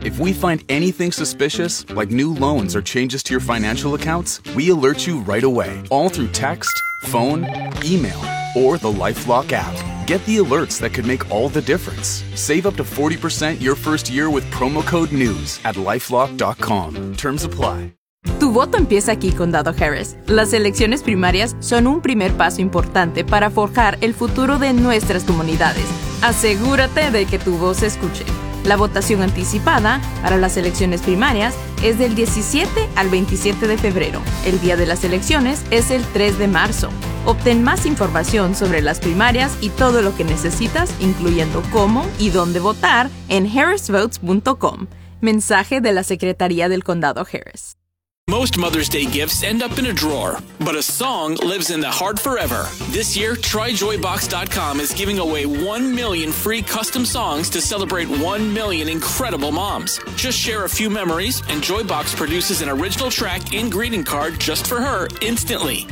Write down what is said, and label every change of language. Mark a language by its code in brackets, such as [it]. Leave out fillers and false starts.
[en] If we find anything suspicious, like new loans or changes to your financial accounts, we alert you right away, all through text, phone, email, or the LifeLock app. Get the alerts that could make all the difference. Save up to 40% your first year with promo code NEWS at LifeLock.com. Terms apply. [es] Tu voto empieza aquí con Dado Harris. Las elecciones primarias son un primer paso importante para forjar el futuro de nuestras comunidades. Asegúrate de que tu voz se escuche. La votación anticipada para las elecciones primarias es del 17 al 27 de febrero. El día de las elecciones es el 3 de marzo. Obtén más información sobre las primarias y todo lo que necesitas, incluyendo cómo y dónde votar, en harrisvotes.com. Mensaje de la Secretaría del Condado Harris. [en] Most Mother's Day gifts end up in a drawer, but a song lives in the heart forever. This year, TryJoyBox.com is giving away 1 million free custom songs to celebrate 1 million incredible moms. Just share a few memories, and Joybox produces an original track and greeting card just for her instantly.